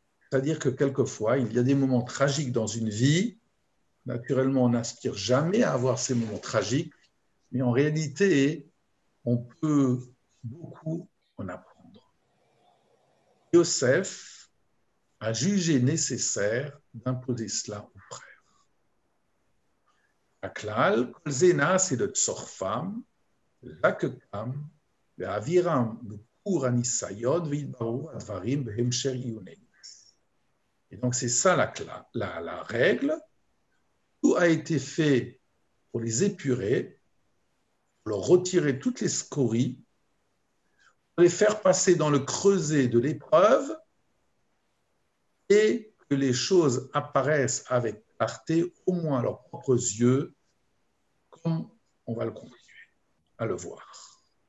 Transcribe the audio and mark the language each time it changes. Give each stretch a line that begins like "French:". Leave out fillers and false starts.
French: C'est-à-dire que quelquefois, il y a des moments tragiques dans une vie. Naturellement, on n'aspire jamais à avoir ces moments tragiques, mais en réalité, on peut beaucoup en apprendre. Yosef a jugé nécessaire d'imposer cela aux frères.
Hebrew: הכלל, כל זה נעשה לצורפם, לקקם, להעבירם בכור הניסיון ויתבררו הדברים בהמשך עיוננו.
French: Et donc, c'est ça la règle. Tout a été fait pour les épurer, pour leur retirer toutes les scories, pour les faire passer dans le creuset de l'épreuve et que les choses apparaissent avec clarté, au moins à leurs propres yeux, comme on va le continuer à le voir.